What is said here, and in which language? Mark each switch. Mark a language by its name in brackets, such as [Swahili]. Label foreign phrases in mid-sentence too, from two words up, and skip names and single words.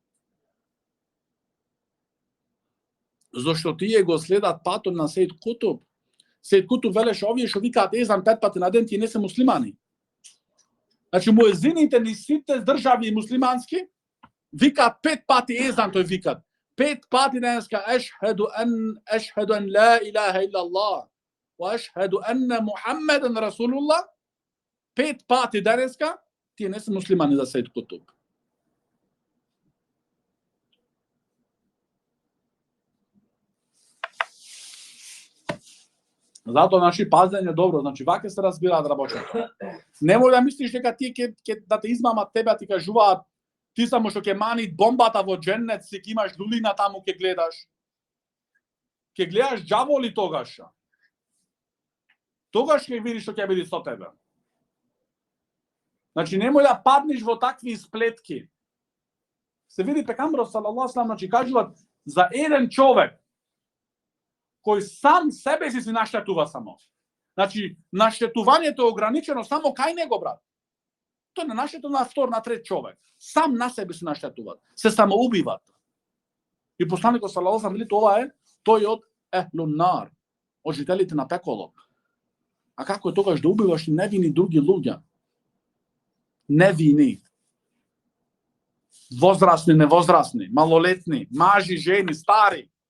[Macedonian] Зошто тие го следат патот на Сејд Кутуб. Сејд Кутуб велеше овие што викаат езан 5 пати на ден, тие не се муслимани. Значи муезините ни сите држави муслимански викаат 5 пати езан, тој викаат 5 пати денеска [Arabic] أشهد أن لا إله إلا الله وأشهد أن محمدا رسول الله. [Macedonian] 5 пати денеска тие не се муслимани за Сејд Кутуб. Затоа наши пазење добро, значи ваќе се разбираат работите. Немој да мислиш дека тие ќе да те измамат тебе, ти кажуваат ти само што ќе мани бомбата во дженнет, си ќе имаш лулина таму ќе гледаш. Ќе гледаш џаволи тогаш. Тогаш ќе видиш што ќе биде со тебе. Значи немој да паднеш во такви сплетки. Се види пекамбарот [Arabic] صلى الله عليه وسلم, [Macedonian] значи кажуваат за еден човек кој сам себе си наштетува само. Значи, наштетувањето е ограничено само кај него, брат. Тој не наштетува на втор, на трет човек. Сам на себе се наштетуваат. Се самоубиват. И посланикот [Arabic] صلى الله عليه وسلم [Macedonian] вели тоа е тој од [Arabic] أهل النار, [Macedonian] од жителите на пеколот. А како е тогаш да убиваш невини други луѓе? Невини. Возрасни, невозрасни, малолетни, мажи, жени, стари.